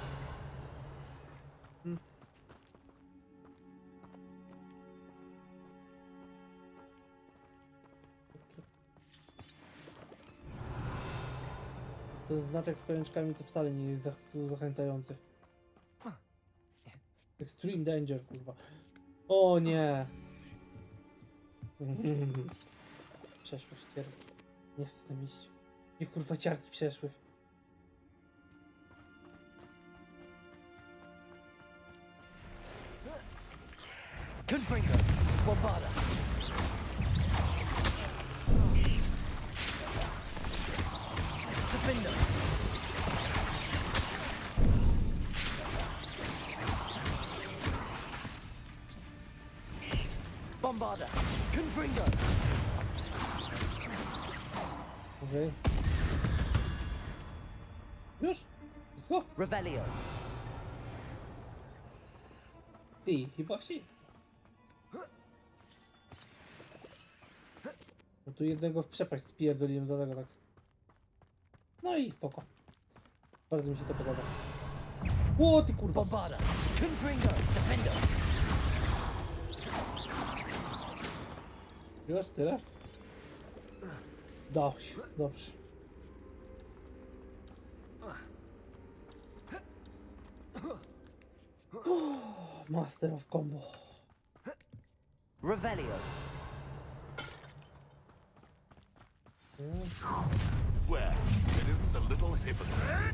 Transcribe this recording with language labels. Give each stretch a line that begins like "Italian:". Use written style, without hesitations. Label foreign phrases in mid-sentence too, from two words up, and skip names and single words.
Polish: Ten znaczek z pajączkami to wcale nie jest zachęcający.
English: Extreme danger,
Polish: kurwa. O nie! Przeszło ścierę. Nie chcę tam iść. Nie, kurwa, ciarki przeszły. Confringo. Bombarda. Defender. Bombarda. Confringo. Okej. Już? Wszystko? Revelio. I chyba wszystko. No tu jednego w przepaść spierdoliłem do tego tak. No i spoko. Bardzo mi się to podoba. O ty kurwa! Bombarda. Confringo. Defender. Już tyle? Dobrze, dobrze.
English: Master of Combo.
Polish: Revelio.
English: Well, it isn't the little hypocrite.